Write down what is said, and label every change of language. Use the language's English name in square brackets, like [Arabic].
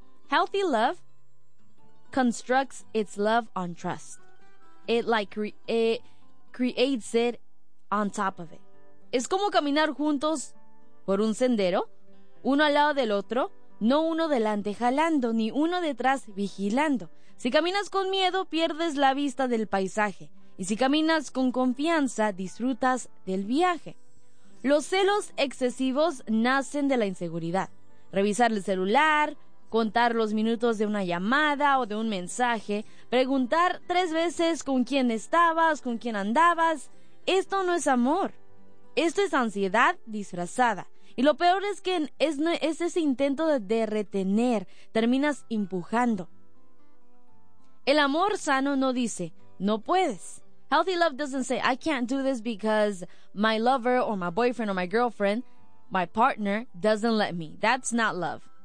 [English] Healthy love constructs its love on trust. It creates it on top of it. [Spanish] Es como caminar juntos por un sendero, uno al lado del otro, no uno delante jalando, ni uno detrás vigilando. Si caminas con miedo, pierdes la vista del paisaje. Y si caminas con confianza, disfrutas del viaje. Los celos excesivos nacen de la inseguridad. Revisar el celular, contar los minutos de una llamada o de un mensaje, preguntar 3 veces con quién estabas, con quién andabas, esto no es amor. Esto es ansiedad disfrazada. Y lo peor es que es ese intento de retener, terminas empujando. El amor sano no dice, no puedes. [English] Healthy love doesn't say, I can't do this because my lover or my boyfriend or my girlfriend, my partner, doesn't let me. That's not love.